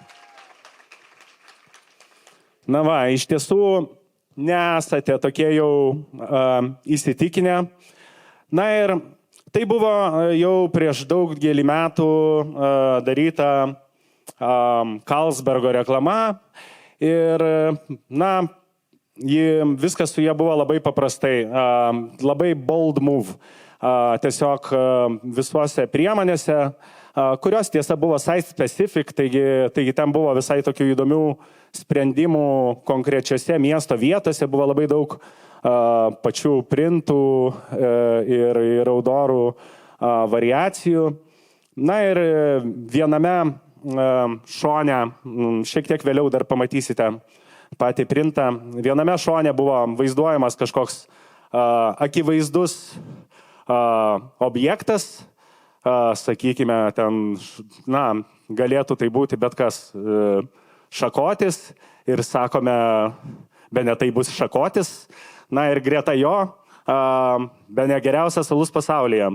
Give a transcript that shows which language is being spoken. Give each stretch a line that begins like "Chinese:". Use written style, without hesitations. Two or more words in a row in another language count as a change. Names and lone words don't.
Lithuanian: Na va, iš tiesų nesate tokie jau įsitikinę. Na ir tai buvo jau prieš daugelį metų daryta Carlsbergo reklama. Ir, na, viskas su jie buvo labai paprastai, labai
English: bold move.
Lithuanian: Tiesiog visuose priemonėse, kurios tiesa buvo
English: site specific,
Lithuanian: taigi ten buvo visai tokių įdomių sprendimų konkrečiose miesto vietose, buvo labai daug pačių printų ir outdoorų variacijų. Na ir viename šone, šiek tiek vėliau dar pamatysite patį printą, viename šone buvo vaizduojamas kažkoks akivaizdus objektas, sakykime, ten, na, galėtų tai būti bet kas šakotis ir sakome, bene tai bus šakotis, na ir greta jo bene geriausias alus pasaulyje.